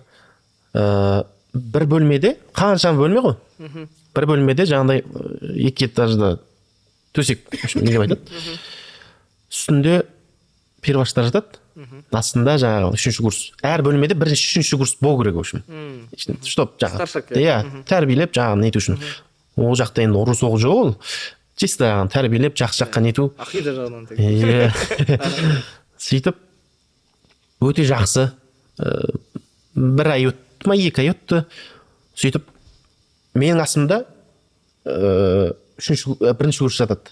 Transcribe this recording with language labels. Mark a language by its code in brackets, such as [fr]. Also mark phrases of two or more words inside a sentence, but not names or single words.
[kk] Бір бөлмеде, қаншам бөлме ғой? Бір бөлмеде жаңағындай 2 этажда төсек, не деп айтады? Үстінде перваштар жатады. Астында жаңағы 3-ші курс. Әр бөлмеде 1-3-ші курс болу керек, [ru] в общем. [kk] Чтоб жаңағы тәрбиелеп жаңағы нету үшін. Ол жақта енді ұры соғу жоқ ол. Чисто тәрбиелеп жақсы жаққа нету. Ақида жағынан. Сөйтіп өте жақсы. 1 ай өтті ма, 2 ай өтті. Сөйтіп менің астымда 1-ші курс жатады.